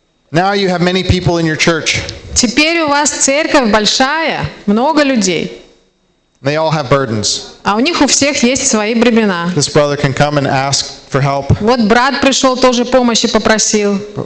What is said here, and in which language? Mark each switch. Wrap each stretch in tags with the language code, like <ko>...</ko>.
<en>Now you have many people in your church.</en> <ru>Теперь у вас церковь большая, много людей.</ru> <en>They all have burdens.</en> <ru>А у них у всех есть свои бремена.</ru> <en>This brother can come and ask for help.</en> <ru>Вот брат пришел, тоже помощи попросил.</ru>